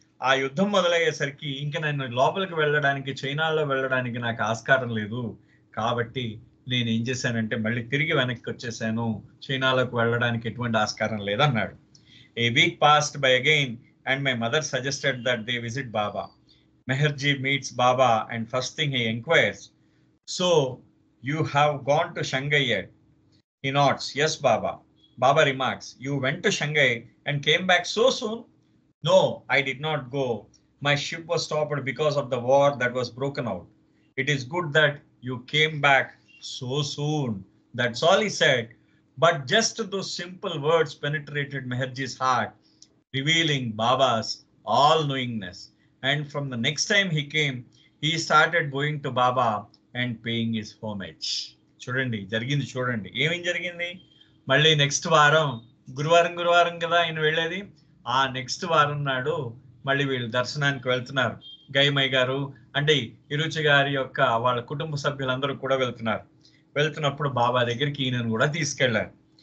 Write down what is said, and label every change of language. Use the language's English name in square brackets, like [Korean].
[Telugu] ఆ యుద్ధం మొదలయ్యేసరికి ఇంకా నేను లోపలికి వెళ్ళడానికి, చైనాలో వెళ్ళడానికి నాకు ఆస్కారం లేదు. కాబట్టి నేను ఏం చేశానంటే మళ్ళీ తిరిగి వెనక్కి వచ్చేసాను, చైనాలోకి వెళ్ళడానికి ఎటువంటి ఆస్కారం లేదన్నాడు. [English] A week passed by again and my mother suggested that they visit Baba. Meherji meets Baba and first thing he inquires, so you have gone to Shanghai yet? He nods, yes Baba. Baba remarks, you went to Shanghai and came back so soon? No, I did not go. My ship was stopped because of the war that was broken out. It is good that you came back so soon. That's all he said. But just those simple words penetrated Meherji's heart, revealing Baba's all-knowingness. And from the next time he came, he started going to Baba and paying his homage. [Telugu] చూడండి జరిగింది, చూడండి ఏమేం జరిగింది. మళ్ళీ next వారం, గురువారం కదా ఆయన వెళ్ళేది, ఆ నెక్స్ట్ వారం నాడు మళ్ళీ వీళ్ళు దర్శనానికి వెళ్తున్నారు. గైమయ్య గారు అంటే ఇరుచి గారి యొక్క వాళ్ళ కుటుంబ సభ్యులందరూ కూడా వెళ్తున్నప్పుడు బాబా దగ్గరికి ఈయనను కూడా తీసుకెళ్లారు.